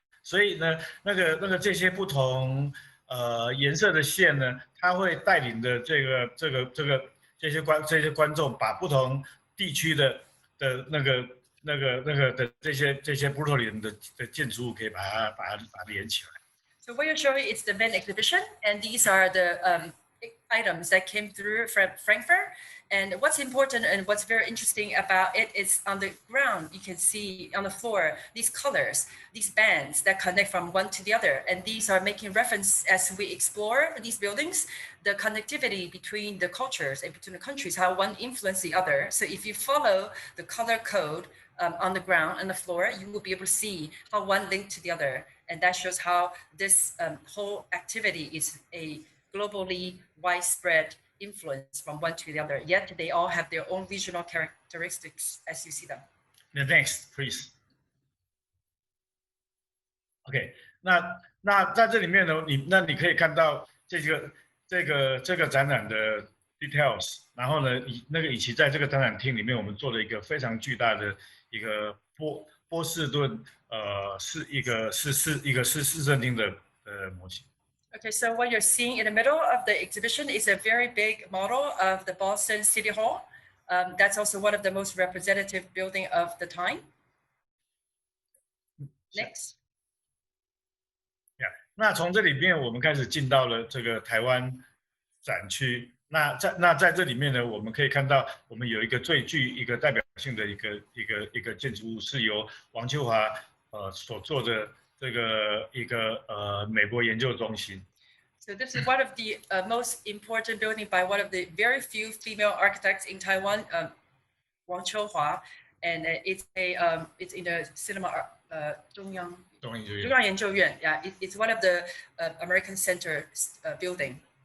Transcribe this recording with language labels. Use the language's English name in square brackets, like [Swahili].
[Chinese] 所以呢，那个这些不同颜色的线呢，它会带领的这些观众把不同地区的那个的这些Brutalism的建筑物可以把它连起来。 [English] So what you're showing is the main exhibition, and these are the items that came through from Frankfurt. And what's important and what's very interesting about it is on the ground, you can see on the floor, these colors, these bands that connect from one to the other. And these are making reference as we explore these buildings, the connectivity between the cultures and between the countries, how one influences the other. So if you follow the color code on the ground and the floor, you will be able to see how one linked to the other. And that shows how this whole activity is a globally widespread influence from one to the other, yet they all have their own regional characteristics as you see them. The next, please. [Chinese] OK， 那在这里面呢，你可以看到这个展览的 details， 然后呢，以及在这个展览厅里面，我们做了一个非常巨大的一个波士顿是一个市政厅的模型。 [English] Okay, so what you're seeing in the middle of the exhibition is a very big model of the Boston City Hall. That's also one of the most representative building of the time. Next. Yeah. [Chinese] 那从这里面我们开始进到了这个台湾展区。那在这里面呢，我们可以看到我们有一个最具一个代表性的一个建筑物，是由王秋华所做的。这个一个美国研究中心。 [English] So this is one of the most important building by one of the very few female architects in Taiwan, Wang Chou-hua, and it's in the cinema 中央研究院. Yeah, it's one of the American Center building.